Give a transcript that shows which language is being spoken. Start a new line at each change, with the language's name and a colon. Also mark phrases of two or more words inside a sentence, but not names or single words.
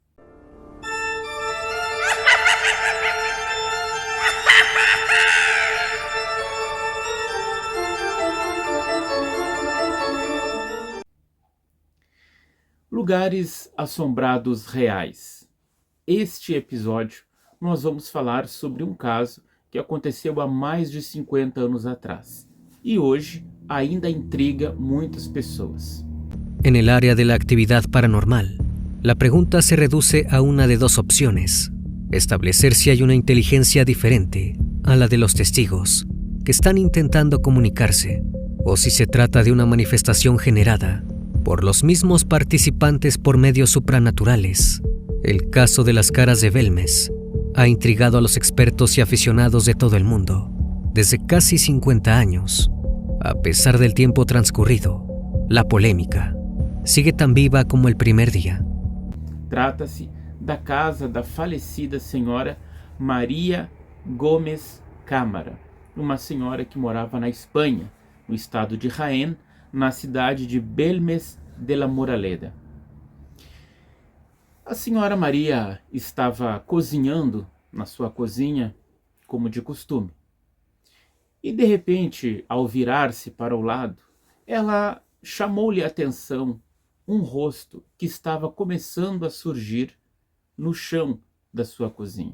Portuguese: Lugares assombrados reais. Este episódio nós vamos falar sobre um caso que aconteceu há mais de 50 anos atrás e hoje ainda intriga muitas pessoas.
Spanish: En el área de la actividad paranormal, la pregunta se reduce a una de dos opciones: establecer si hay una inteligencia diferente a la de los testigos que están intentando comunicarse, o si se trata de una manifestación generada por los mismos participantes por medios supranaturales. El caso de las caras de Belmez ha intrigado a los expertos y aficionados de todo el mundo desde casi 50 años. A pesar del tiempo transcurrido, la polémica sigue tan viva como el primer día.
Portuguese: Trata-se da casa da falecida senhora Maria Gomes Câmara, uma senhora que morava na Espanha, no estado de Jaén, na cidade de Belmez de la Moraleda. A senhora Maria estava cozinhando na sua cozinha, como de costume. E de repente, ao virar-se para o lado, ela chamou-lhe a atenção um rosto que estava começando a surgir no chão da sua cozinha.